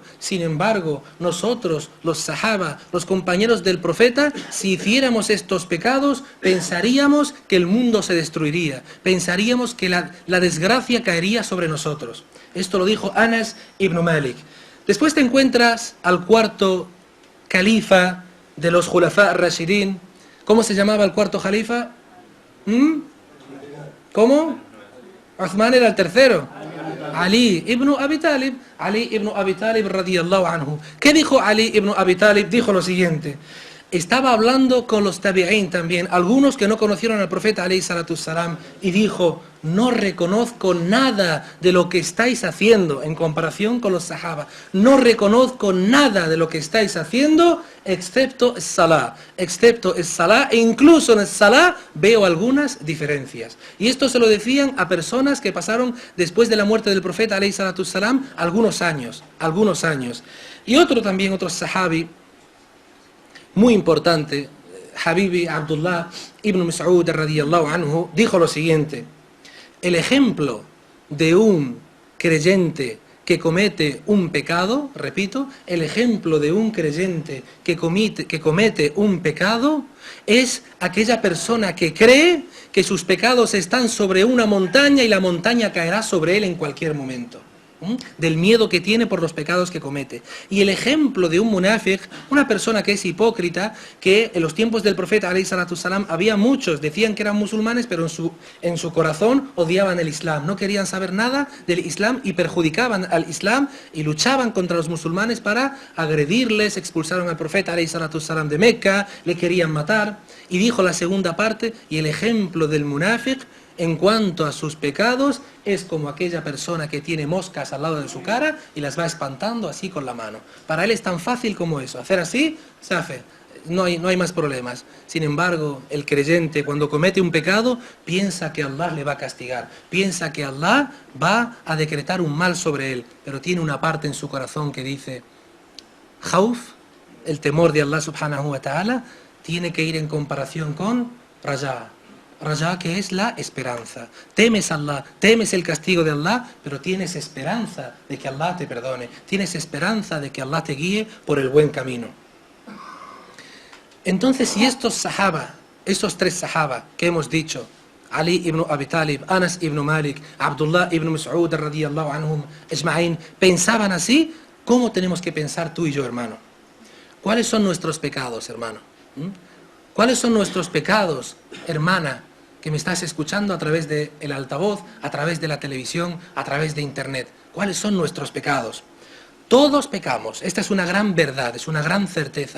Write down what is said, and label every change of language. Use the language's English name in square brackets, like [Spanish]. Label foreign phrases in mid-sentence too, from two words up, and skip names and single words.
[Spanish] Sin embargo, nosotros, los sahaba, los compañeros del profeta, si hiciéramos estos pecados, pensaríamos que el mundo se destruiría, pensaríamos que la desgracia caería sobre nosotros. Esto lo dijo Anas ibn Malik. Después te encuentras al cuarto califa de los [Arabic] الخلفاء الراشدين. [Spanish] ¿Cómo se llamaba el cuarto califa? ¿Cómo? Uthman era el tercero. Ali ibn Abi Talib. Ali ibn Abi Talib [Arabic] رضي الله عنه. [Spanish] ¿Qué dijo Ali ibn Abi Talib? Dijo lo siguiente: estaba hablando con los tabi'in también, algunos que no conocieron al profeta [Arabic] عليه الصلاة والسلام, [Spanish] y dijo: no reconozco nada de lo que estáis haciendo en comparación con los sahaba. No reconozco nada de lo que estáis haciendo excepto el salah. E incluso en el salah veo algunas diferencias. Y esto se lo decían a personas que pasaron después de la muerte del profeta [Arabic] عليه الصلاة والسلام [Spanish] algunos años. Y otro sahabi muy importante, Habibi Abdullah ibn Mas'ud [Arabic] رضي الله عنه, [Spanish] dijo lo siguiente: el ejemplo de un creyente que comete un pecado, repito, el ejemplo de un creyente que comete un pecado es aquella persona que cree que sus pecados están sobre una montaña y la montaña caerá sobre él en cualquier momento. Del miedo que tiene por los pecados que comete. Y el ejemplo de un munafiq, una persona que es hipócrita, que en los tiempos del profeta [Arabic] عليه الصلاة والسلام [Spanish] había muchos, decían que eran musulmanes, pero en su corazón odiaban el Islam, no querían saber nada del Islam y perjudicaban al Islam y luchaban contra los musulmanes para agredirles. Expulsaron al profeta [Arabic] عليه الصلاة والسلام [Spanish] de Mecca, le querían matar. Y dijo la segunda parte: y el ejemplo del munafiq En cuanto a sus pecados, es como aquella persona que tiene moscas al lado de su cara y las va espantando así con la mano. Para él es tan fácil como eso. Hacer así, se hace. No hay más problemas. Sin embargo, el creyente cuando comete un pecado piensa que Allah le va a castigar, piensa que Allah va a decretar un mal sobre él, pero tiene una parte en su corazón que dice, Khawf, el temor de Allah [Arabic] سبحانه وتعالى, [Spanish] tiene que ir en comparación con Raja. Raja, que es la esperanza. Temes a Allah, temes el castigo de Allah, pero tienes esperanza de que Allah te perdone, tienes esperanza de que Allah te guíe por el buen camino. Entonces, si estos sahaba, estos tres sahaba que hemos dicho, Ali ibn Abi Talib, Anas ibn Malik, Abdullah ibn Mas'ud [Arabic] رضي الله عنهم أجمعين, [Spanish] pensaban así, ¿cómo tenemos que pensar tú y yo, hermano? ¿Cuáles son nuestros pecados, hermano? ¿Cuáles son nuestros pecados, hermana, que me estás escuchando a través del altavoz, a través de la televisión, a través de internet? ¿Cuáles son nuestros pecados? Todos pecamos, esta es una gran verdad, es una gran certeza.